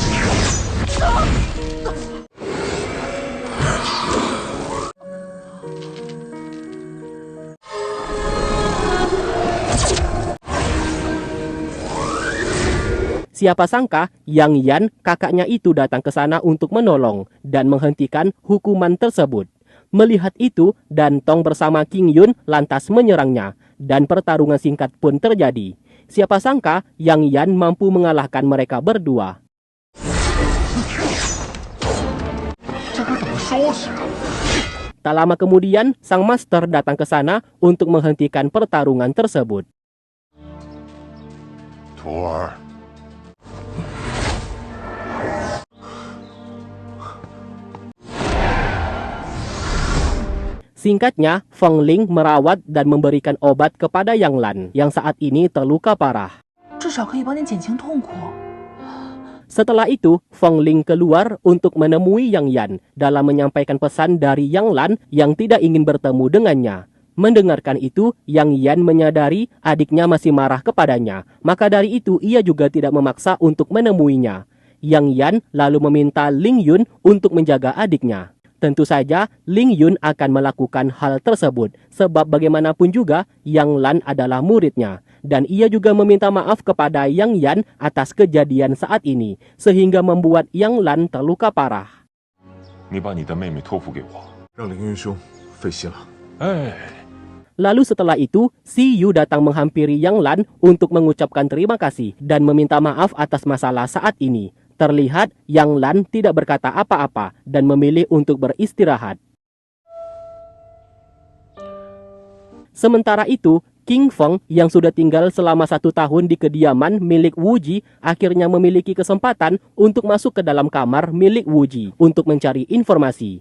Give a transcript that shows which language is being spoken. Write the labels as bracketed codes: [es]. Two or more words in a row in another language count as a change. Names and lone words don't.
[id] Siapa sangka Yang Yan, kakaknya itu datang ke sana untuk menolong dan menghentikan hukuman tersebut. Melihat itu, Dan Tong bersama King Yun lantas menyerangnya dan pertarungan singkat pun terjadi. Siapa sangka Yang Yan mampu mengalahkan mereka berdua. [zh] 这可怎么收拾啊？ [id] Tak lama kemudian, sang master datang ke sana untuk menghentikan pertarungan tersebut. [zh] 徒儿， [id] Singkatnya, Feng Ling merawat dan memberikan obat kepada Yang Lan yang saat ini terluka parah. [zh] 至少可以帮你减轻痛苦。 [id] Setelah itu, Feng Ling keluar untuk menemui Yang Yan dalam menyampaikan pesan dari Yang Lan yang tidak ingin bertemu dengannya. Mendengarkan itu, Yang Yan menyadari adiknya masih marah kepadanya. Maka dari itu, ia juga tidak memaksa untuk menemuinya. Yang Yan lalu meminta Ling Yun untuk menjaga adiknya. Tentu saja, Ling Yun akan melakukan hal tersebut, sebab bagaimanapun juga, Yang Lan adalah muridnya. Dan ia juga meminta maaf kepada Yang Yan atas kejadian saat ini, sehingga membuat Yang Lan terluka parah. [zh] 你把你的妹妹托付给我。让凌云兄费心了。哎， [id] Lalu setelah itu, Si Yu datang menghampiri Yang Lan untuk mengucapkan terima kasih dan meminta maaf atas masalah saat ini. Terlihat Yang Lan tidak berkata apa-apa dan memilih untuk beristirahat. Sementara itu, King Feng yang sudah tinggal selama 1 tahun di kediaman milik Wu Ji akhirnya memiliki kesempatan untuk masuk ke dalam kamar milik Wu Ji untuk mencari informasi.